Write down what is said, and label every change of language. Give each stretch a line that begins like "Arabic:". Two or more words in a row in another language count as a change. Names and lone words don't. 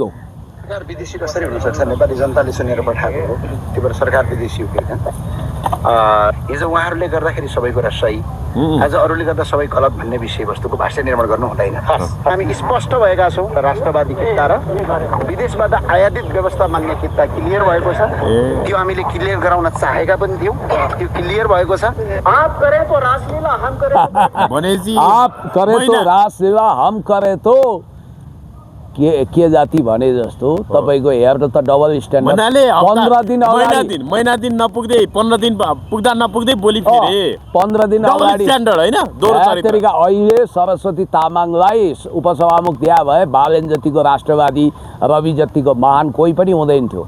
Nepali: सरकार विदेशी कसरी हुनसक्छ? नेपाली जनताले सुनेर पठाएको हो, त्यो भएर सरकार विदेशी हो कि हिजो उहाँहरूले गर्दाखेरि सबै कुरा सही, आज अरूले गर्दा सबै गलत भन्ने विषयवस्तुको भाष्य निर्माण गर्नु हुँदैन। हामी स्पष्ट भएका छौँ। राष्ट्रवादी किता र विदेशबाट आयातित व्यवस्था मान्ने किता क्लियर भएको छ। त्यो हामीले क्लियर गराउन चाहेका पनि थियौँ, त्यो क्लियर भएको छ।
Hindi: आप करे तो रासलीला हम करे
Nepali: भनेजी
Hindi: आप करे तो रासलीला हम करे तो
Nepali: के जाति भने जस्तो तपाईँको हेर्नु त
English: double standard.
Nepali: 15 दिन अगाडि महिना दिन नपुग्दै 15 दिन पुग्दा नपुग्दै बोली फेरि 15 दिन अगाडि स्ट्यान्डर्ड हैन दोहोरो चरित्र। अहिले सरस्वती तामाङलाई उपसभामुख दिया भए बालेन जतिको राष्ट्रवादी, रवि जतिको महान कोही पनि हुँदैन थियो।